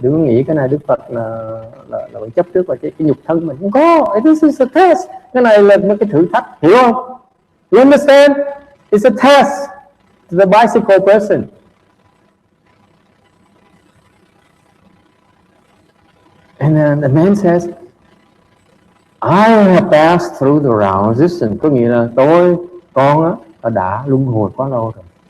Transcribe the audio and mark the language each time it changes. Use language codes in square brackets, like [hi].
[vi] Đừng nghĩ cái này Đức Phật là chấp trước vào cái nhục thân mình. Không có. [en] This is a test. [vi] Cái này là một cái thử thách, hiểu không? [en] You understand? It's a test to the bicycle person. And then the man says, I have passed through the round of existence. [vi] Có nghĩa là con đã luân hồi quá lâu rồi.